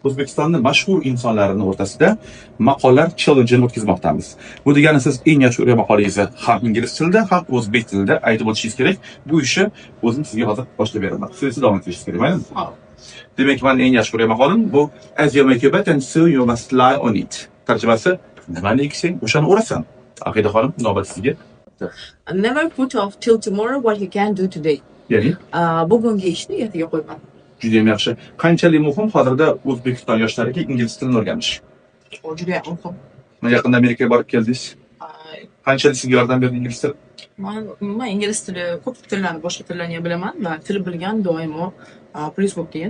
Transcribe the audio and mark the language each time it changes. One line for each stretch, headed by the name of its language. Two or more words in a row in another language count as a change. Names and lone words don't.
Uzbek: O'zbekistonning mashhur insonlarini o'rtasida maqollar challenge'ini o'tkazmoqdamiz. Bu degani siz eng yaxshi o'rgan maqolangizni ham ingliz tilida, ham o'zbek tilida aytib o'tishingiz kerak. Bu ishni o'zim sizga hozir boshlab beraman. Siz esa davom etishingiz kerak, maylimi? Demak, men eng yaxshi o'rgan maqolam bu
English: as you make your bed and so you must lie on it.
Uzbek: Tarjimasi nimani eksang, o'shani o'rasan. Aqida xonim, navbat sizga.
English: Never put off till tomorrow what you can do today.
Uzbek: Ya'ni Bugungi ishni ertaga qo'yma. juda ham yaxshi. Qanchalik muhim hozirda O'zbekiston yoshlariga ingliz tilini o'rganish? O juda ham muhim. Yaqinda Amerikaga borib keldingiz. Qanchalik sizga yordam berdi ingliz tili? Men ingliz tili, ko'p tillarni, boshqa tillarni ham bilaman va til bilgan doimo plyus bo'lib kelgan.